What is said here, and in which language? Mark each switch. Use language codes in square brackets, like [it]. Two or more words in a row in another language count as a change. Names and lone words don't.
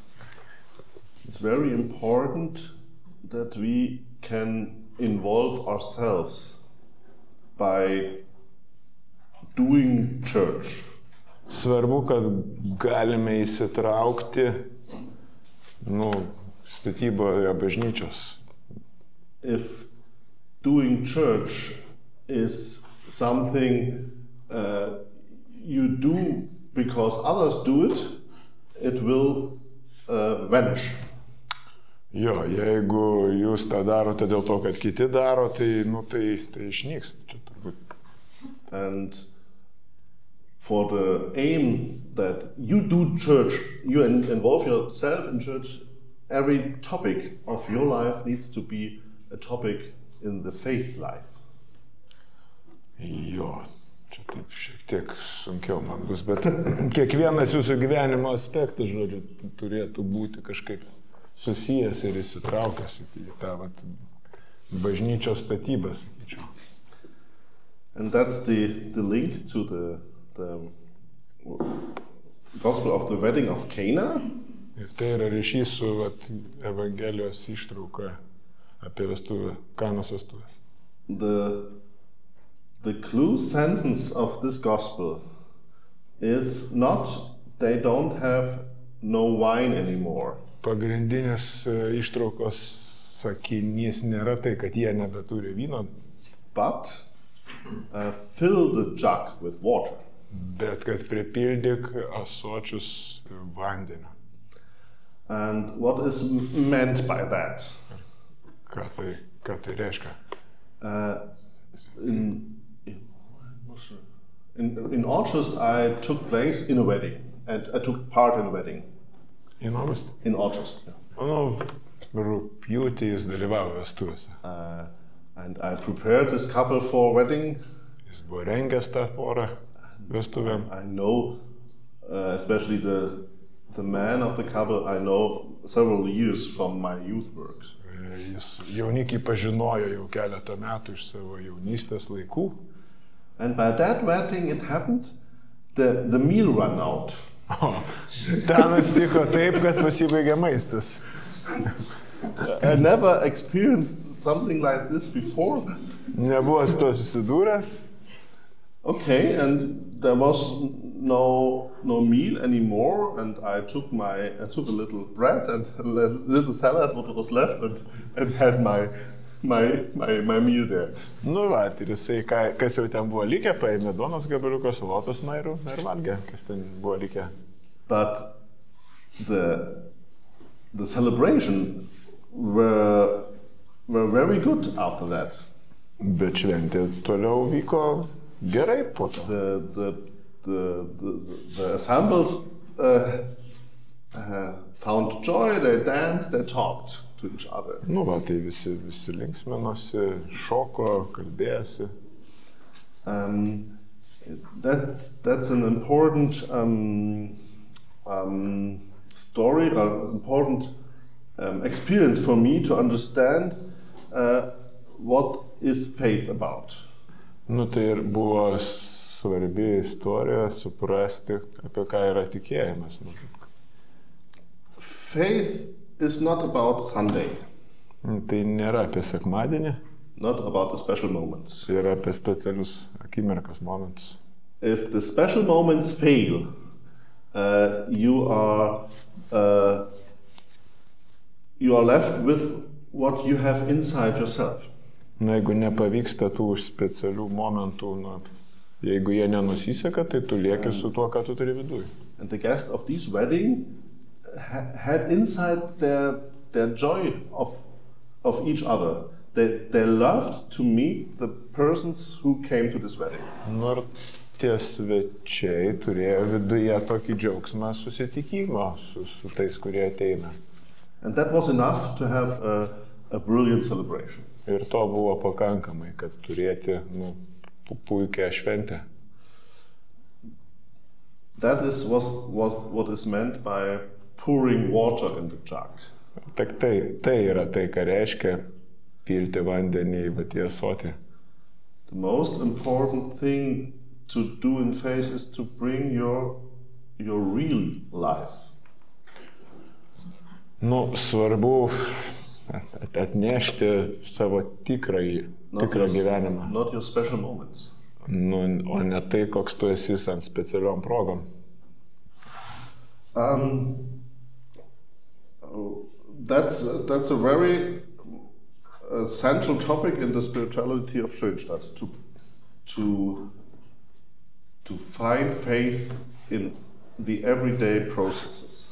[en] It's very important that we can involve ourselves by doing church. [lt] Svarbu, kad galime įsitraukti statyboje bažnyčios. [en] If doing church is something you do because others do it, it will vanish. [lt] Jo, jeigu jūs tą darote dėl to, kad kiti daro, tai išnyks. Čia turbūt. [en] And for the aim that you do church, you involve yourself in church, every topic of your life needs to be a topic in the faith life. [lt] Jo, čia taip šiek tiek sunkiau man bus, bet kiekvienas jūsų gyvenimo aspektas, žodžiu, turėtų būti kažkaip susijęs ir įsitraukęs į tą bažnyčios statybą, sakyčiau. [en] And that's the link to the Gospel of the Wedding of Cana. [lt] Ir tai yra ryšys su Evangelijos ištrauka apie Kanos vestuvės. [en] The clue sentence of this gospel is not they don't have no wine anymore. [lt] Pagrindinis ištraukos sakinys nėra tai, kad jie nebeturi vyno, [en] but fill the jug with water. [lt] Bet kad pripildyk ąsočius vandeniu. [en] And what is meant by that? [lt] Ką tai reiškia? [en] In August, I took place in a wedding, and I took part in a wedding. In August? In August, yeah. [lt] Rugpjūtį jis dalyvavo vestuvėse. [en] And I prepared this couple for wedding. [lt] Jis buvo rengęs tą porą vestuvėm. [en] I know, especially the man of the couple, I know several years from my youth works. [lt] Jis jaunikį pažinojo jau keletą metų iš savo jaunystės laikų. [en] And by that wedding it happened, the meal ran out. [lt] Ten atsitiko taip, kad pasibaigė maistas. [en] I never experienced something like this before. [lt] Nebuvo su to susidūręs. [en] Okay, and there was no meal anymore, and I took a little bread and a little salad what was left, and had my meal there. [lt] Nu va, ir jisai, kas jau ten buvo likę, paėmė duonos gabaliuką, salotos ir valgė, kas ten buvo likę. [en] But the celebration were very good after that. [lt] Bet šventė toliau vyko gerai po to. [en] The assembled found joy, they danced, they talked to each other. [lt] Nu va, tai visi linksminosi, šoko, kalbėjosi. [en] That's an important story, or important experience for me to understand what is faith about. [lt] Nu tai ir buvo svarbi istorija suprasti, apie ką yra tikėjimas. [en] Faith is not about Sunday. [lt] Tai nėra apie sekmadienį. [en] Not about the special moments. [lt] Tai yra apie specialius akimirkas, momentus. [en] If the special moments fail, you are left with what you have inside yourself. [lt] Na, jeigu nepavyksta tų specialių momentų, jeigu jie nenusiseka, tai tu lieki su tuo, ką tu turi viduj. [en] And the guests of this wedding had inside their their joy of each other. They loved to meet the persons who came to this wedding. [lt] Nors tie svečiai turėjo viduje tokį džiaugsmą susitikimo su tais, kurie ateina. [en] And that was enough to have a brilliant celebration. [lt] Ir to buvo pakankamai, kad turėti puikią šventę. [en] That is what is meant by pouring water in the jug. [lt] Tai yra tai, ką reiškia pilti vandenį į ąsotį. [en] The most important thing to do in faith is to bring your real life. [lt] Svarbu atnešti savo tikrą gyvenimą. [en] Not your special moments. [lt] O ne tai, koks tu esi ant specialiom progom. [en] That's a very central topic in the spirituality of Schönstadt, to find faith in the everyday processes.